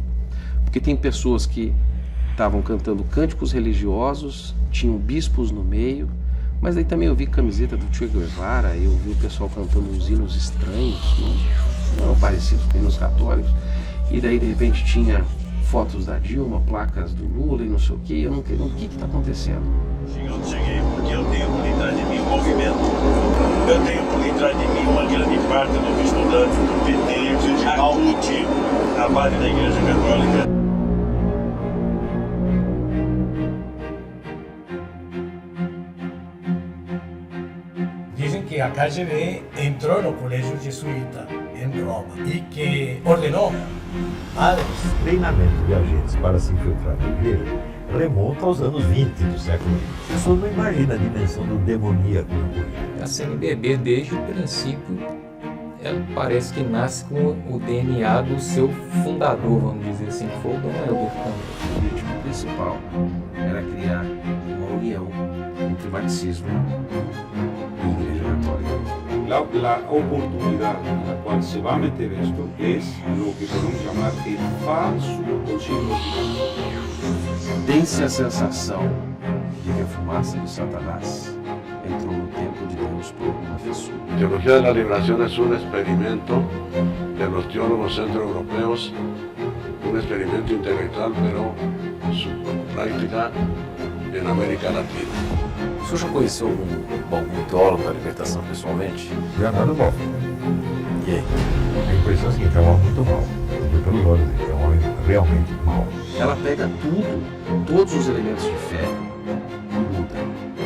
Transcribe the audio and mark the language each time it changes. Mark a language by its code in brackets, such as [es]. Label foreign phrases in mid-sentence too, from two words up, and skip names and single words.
[pt] Porque tem pessoas que estavam cantando cânticos religiosos, tinham bispos no meio, mas aí também eu vi camiseta do Che Guevara, eu vi o pessoal cantando uns hinos estranhos, não parecidos com hinos católicos, e daí de repente tinha fotos da Dilma, placas do Lula e não sei o que, eu não entendo o que está acontecendo. Eu cheguei porque eu tenho por trás de mim um movimento, eu tenho por trás de mim uma grande parte dos estudantes do PT, a CUT, a base da Igreja Católica. [es] Dicen que a KGB entró no colegio jesuita en Roma y que ordenó padres. [pt] O treinamento de agentes para se infiltrar na igreja remonta aos anos 20 do século XX. A pessoa não imagina a dimensão do demoníaco na política. A CNBB, desde o princípio, ela parece que nasce com o DNA do seu fundador, vamos dizer assim, que foi o Dom Helder também. O objetivo principal era criar uma união entre marxismo e Igreja Católica. [es] La oportunidad en la cual se va a meter esto es lo que podemos llamar el falso concilio. [pt] Tem-se a sensação de que a fumaça de Satanás entrou no templo de Deus por uma fissura. [es] Teología de la Liberación es un experimento de los teólogos centroeuropeos, un experimento intelectual, pero su práctica en América Latina. [pt] O senhor já conheceu algum teólogo da libertação pessoalmente? Leonardo Boff. E aí? A impressão é a seguinte, é um homem muito mau. Eu vi pelos olhos dele, é um homem realmente mau. Ela pega tudo, todos os elementos de fé e muda.